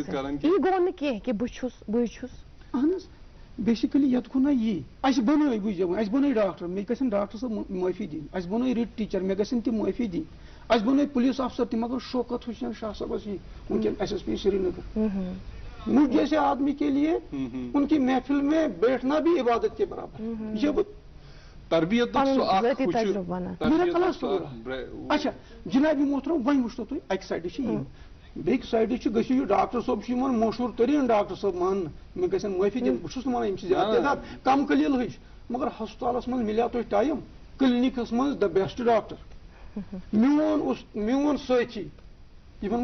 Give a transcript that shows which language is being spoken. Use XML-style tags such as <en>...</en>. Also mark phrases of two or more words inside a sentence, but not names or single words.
<ks>آسٕنۍ یہِ گوٚو نہٕ کینٛہہ کہِ بہٕ چھُس اہن حظ بیسکلی یتھ گوٚو نا یی اَسہِ بنٲے بوٗزِو وۄنۍ اَسہِ بنٲے ڈاکٹر مےٚ گژھن ڈاکٹر صٲب معٲفی دِنۍ اَسہِ بنٲے رِٹ ٹیٖچر مےٚ گژھن تِم معٲفی دِنۍ اَسہِ بنٲے پُلیٖس افسر تہِ مگر شوکت حسین شاہ صٲبس یی وٕنکٮ۪ن ایس ایس پی سری نگر</ks> <ur>مجھ جیسے آدمی کے لیے ان کی محفل میں بیٹھنا بھی عبادت کے برابر</ur> <ks>یہ تربیت اچھا جناب محترم وۄنۍ وٕچھتو تُہۍ اکہِ سایڈٕ چھِ یِم بیٚکہِ سایڈٕ چھِ گٔژھِو یہِ ڈاکٹر صٲب چھُ یِوان مشہوٗر تریٖن ڈاکٹر صٲب ماننہٕ مےٚ گژھن معٲفی دِنۍ بہٕ چھُس نہٕ وَنان یِم چھِ زیادٕ تعداد کم قلیٖل ہٕچ مگر ہسپتالس منٛز مِلیو تۄہہِ ٹایم کلنِکس منٛز</ks> <en>the best doctor</en> <ks>میون سٲتھی یِمن</ks>